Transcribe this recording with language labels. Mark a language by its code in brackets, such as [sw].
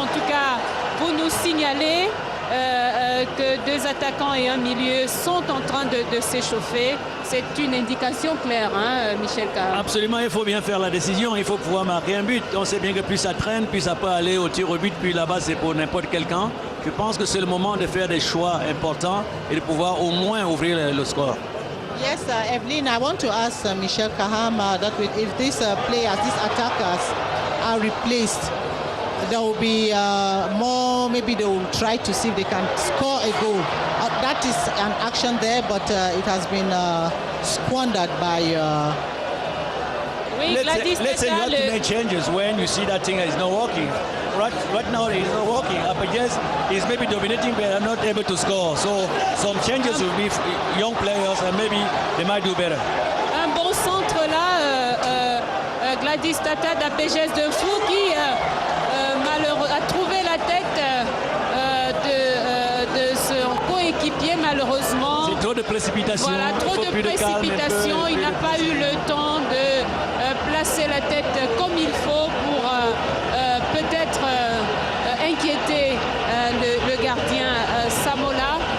[fr] En tout cas, vous nous signalez que 2 attaquants et un milieu sont en train de s'échauffer. C'est une indication claire, hein, Michel Kaham. Absolument, il faut bien faire la décision. Il faut pouvoir marquer un but. On sait bien que plus ça traîne, plus ça peut aller au tir au but, puis là-bas c'est pour n'importe quel camp. Je pense que c'est le moment de faire des choix importants et de pouvoir au moins ouvrir le score. [en] Yes, Evelyn, I want to ask Michel Kaham that if these players, these attackers are replaced, there will be more, maybe they will try to see if they can score a goal. That is an action there, but it has been squandered by... Let's say you have to make changes when you see that thing is not working. Right now it's not working. APGS is maybe dominating but are not able to score. So some changes will be young players and maybe they might do better. [fr] Un bon centre là, Gladys Tata d'APGS d'Info qui a trouvé la tête de son coéquipier malheureusement. C'est trop de précipitation. Voilà, trop de précipitation. Il n'a pas eu le temps de placer la tête comme il faut pour peut-être inquiéter le gardien Samola.